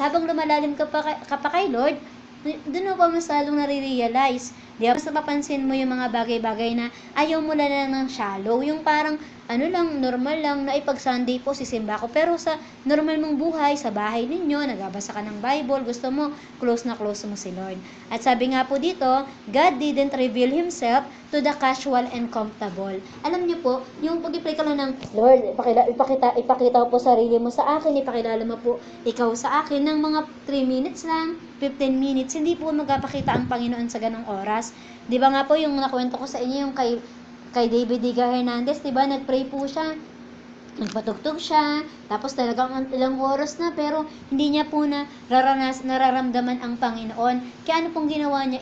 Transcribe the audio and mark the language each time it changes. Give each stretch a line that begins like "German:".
Filipino: Habang lumalalim ka pa kay Lord, doon mo pa mas lalong nare-realize. Di ba? Mas napapansin mo yung mga bagay-bagay na ayaw mo lang ng shallow. Yung parang, normal lang na ipag Sunday po sisimba ko. Pero sa normal mong buhay, sa bahay ninyo, nagbabasa ka ng Bible, gusto mo, close na close mo si Lord.
English: At sabi nga po dito, God didn't reveal Himself to the casual and comfortable.
Filipino: Alam niyo po, yung pag-pray ka lang ng, Lord, ipakita po sarili mo sa akin, ipakilala mo po ikaw sa akin ng mga 3 minutes lang, 15 minutes, hindi po magpapakita ang Panginoon sa ganong oras. Di ba nga po yung nakwento ko sa inyo, yung kay David Diga Hernandez, di ba, nagpray po siya, nagpatugtog siya, tapos talagang ilang oras na, pero hindi niya po nararamdaman ang Panginoon. Kaya ano pong ginawa niya?